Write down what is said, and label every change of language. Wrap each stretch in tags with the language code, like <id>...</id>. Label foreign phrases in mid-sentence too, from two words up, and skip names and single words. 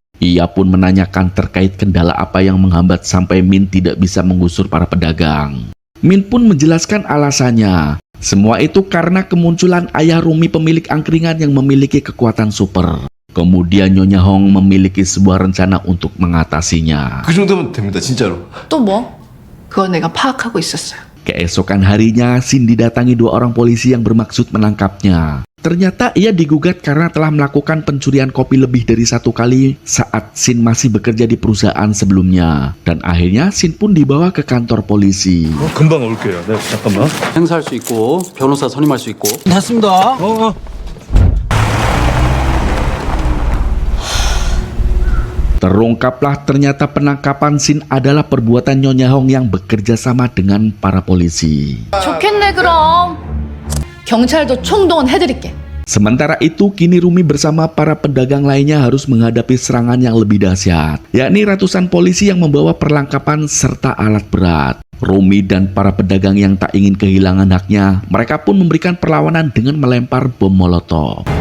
<id>Ia pun menanyakan terkait kendala apa yang menghambat sampai Min tidak bisa menggusur para pedagang. Min pun menjelaskan alasannya. Semua itu karena kemunculan ayah Rumi pemilik angkringan yang memiliki kekuatan super. Kemudian Nyonya Hong memiliki sebuah rencana untuk mengatasinya.</id> <ko>그 정도면 됩니다, 진짜로. 또 뭐? 그건 내가 파악하고 있었어요.</ko> <id>Keesokan harinya, Shin didatangi dua orang polisi yang bermaksud menangkapnya. Ternyata ia digugat karena telah melakukan pencurian kopi lebih dari 1 kali saat Shin masih bekerja di perusahaan sebelumnya. Dan akhirnya Shin pun dibawa ke kantor polisi.</id> <ko>금방 올게요. 네, 잠깐만. 행사할 수 있고 변호사 선임할 수 있고 맞습니다.</ko> <id>Terungkaplah ternyata penangkapan Shin adalah perbuatan Nyonya Hong yang bekerja sama dengan para polisi.</id> <ko>좋겠네 그럼. 경찰도 총동원 해드릴게.</ko> <id>Sementara itu, kini Rumi bersama para pedagang lainnya harus menghadapi serangan yang lebih dahsyat, yakni ratusan polisi yang membawa perlengkapan serta alat berat. Rumi dan para pedagang yang tak ingin kehilangan haknya, mereka pun memberikan perlawanan dengan melempar bom molotov.</id>